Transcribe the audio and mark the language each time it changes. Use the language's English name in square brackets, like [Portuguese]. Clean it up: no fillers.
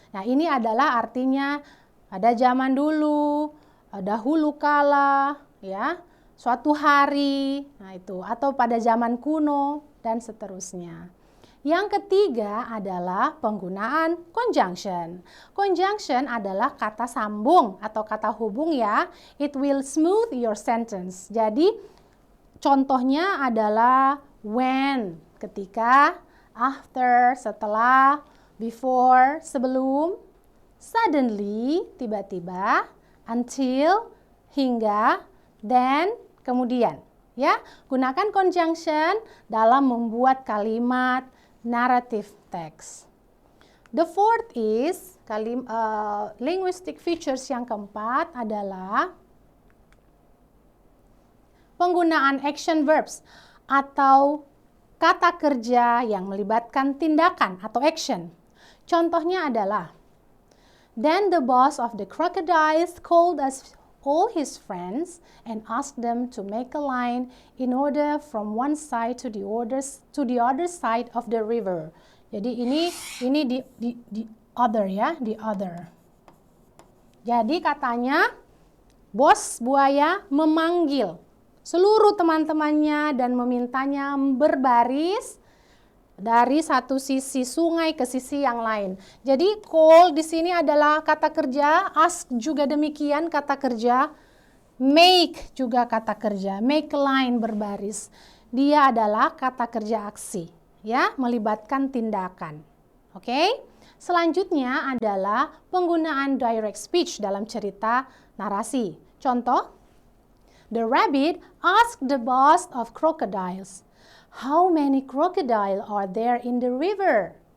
[Indonesian] Nah, ini adalah artinya ada zaman dulu, dahulu kala, ya, suatu hari, nah itu, atau pada zaman kuno, dan seterusnya. Yang ketiga adalah penggunaan conjunction. Conjunction adalah kata sambung atau kata hubung ya. [English] It will smooth your sentence. [Indonesian] Jadi contohnya adalah when, ketika, after, setelah, before, sebelum, suddenly, tiba-tiba, until, hingga, then, kemudian. Ya, gunakan conjunction dalam membuat kalimat narrative text. [English] The fourth is linguistic features [Indonesian] yang keempat adalah penggunaan action verbs atau kata kerja yang melibatkan tindakan atau action. Contohnya adalah [English] then the boss of the crocodiles called us all his friends and asked them to make a line in order from one side to the other side of the river. [Indonesian] Jadi ini di other ya, the other. Jadi katanya bos buaya memanggil seluruh teman-temannya dan memintanya berbaris dari satu sisi sungai ke sisi yang lain. Jadi call di sini adalah kata kerja, ask juga demikian kata kerja, make juga kata kerja, make line berbaris. Dia adalah kata kerja aksi, ya, melibatkan tindakan. Oke? Selanjutnya adalah penggunaan direct speech dalam cerita narasi. Contoh, [English] the rabbit asked the boss of crocodiles, how many crocodile are there in the river?